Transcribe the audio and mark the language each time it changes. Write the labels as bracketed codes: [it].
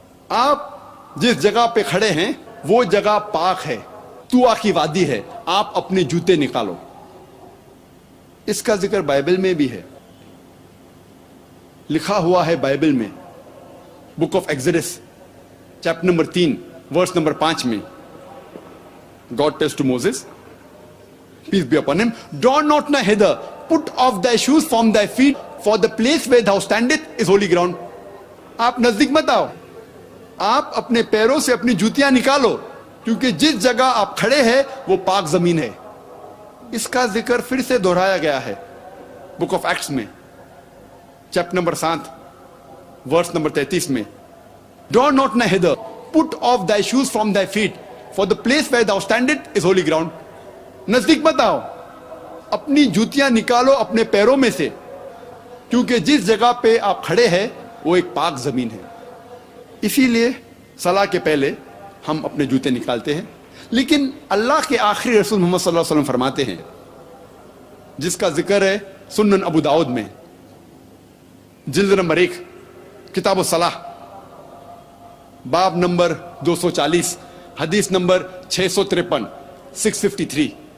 [ur] آپ جس جگہ پہ کھڑے ہیں وہ جگہ پاک ہے، طوٰ کی وادی ہے، آپ اپنے جوتے نکالو. اس کا ذکر بائبل میں بھی ہے، لکھا ہوا ہے بائبل میں book of ایگزڈس chapter number 3 verse number 5 میں. [en] God tells to Moses, peace be upon him, draw not nigh hither, put off thy shoes from thy feet, for the place where thou standeth is holy ground. [ur] آپ نزدیک مت آؤ، آپ اپنے پیروں سے اپنی جوتیاں نکالو، کیونکہ جس جگہ آپ کھڑے ہیں وہ پاک زمین ہے. اس کا ذکر پھر سے دہرایا گیا ہے بک آف ایکٹس میں چیپٹر نمبر 7 ورس نمبر 33 میں. [en] Draw not nigh hither, put off thy shoes from thy feet, for the place where thou standeth is holy ground. [ur] نزدیک مت آؤ، اپنی جوتیاں نکالو اپنے پیروں میں سے، کیونکہ جس جگہ پہ آپ کھڑے ہیں وہ ایک پاک زمین ہے. اسی لیے صلاح کے پہلے ہم اپنے جوتے نکالتے ہیں. لیکن اللہ کے آخری رسول محمد صلی اللہ علیہ وسلم فرماتے ہیں، جس کا ذکر ہے سنن ابو داؤد میں جلد نمبر 1 کتاب الصلاح باب نمبر 240 حدیث نمبر 653 653.